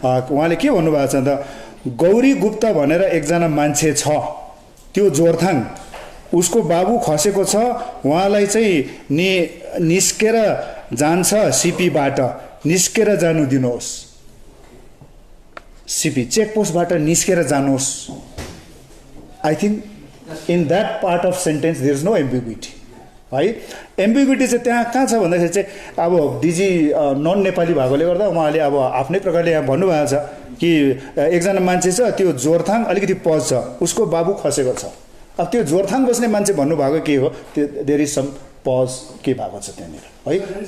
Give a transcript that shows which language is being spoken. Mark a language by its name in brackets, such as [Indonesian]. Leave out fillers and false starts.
[Nepali] उहाँले के भन्नुभएको छ त, गौरी गुप्ता भनेर एकजना मान्छे छ, त्यो जोरथाङ, उसको बाबु खसेको छ, उहाँलाई चाहिँ निस्केर जान्छ सिपीबाट, निस्केर जानु दिनुहोस्, सिपी चेकपोस्टबाट निस्केर जानुहोस्। [English] I think in that part of sentence there is no ambiguity है। [Nepali] एम्बिग्युटी चाहिँ त्यहाँ कहाँ छ भन्दाखेरि चाहिँ अब डिजी नन नेपाली भएकोले गर्दा उहाँले अब आफ्नै प्रकारले यहाँ भन्नुभएको छ कि एकजना मान्छे छ, त्यो जोरथाङ अलिकति पज छ, उसको बाबु खसेको छ। अब त्यो जोरथाङ बस्ने मान्छे भन्नुभएको के हो, त्यो [English] there is some pause [Nepali] के भएको छ त्यहाँनिर है।